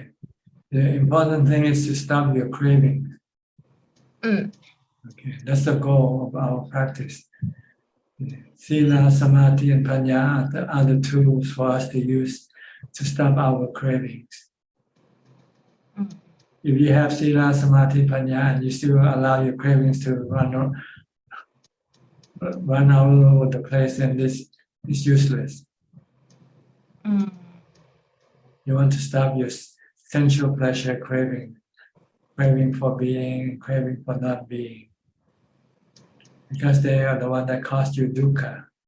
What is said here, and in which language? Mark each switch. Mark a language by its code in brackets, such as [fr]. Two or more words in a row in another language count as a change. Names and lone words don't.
[en] The important thing is to stop your craving. Okay, that's the goal of our practice. [pi] Sila, samadhi, [en] and panya are the tools for us to use to stop our cravings. If you have [pi] sila, samadhi, panya, [en] and you still allow your cravings to run all over the place, then this is useless. You want to stop your sensual pleasure craving for being, craving for not being, because they are the one that cause you dukkha.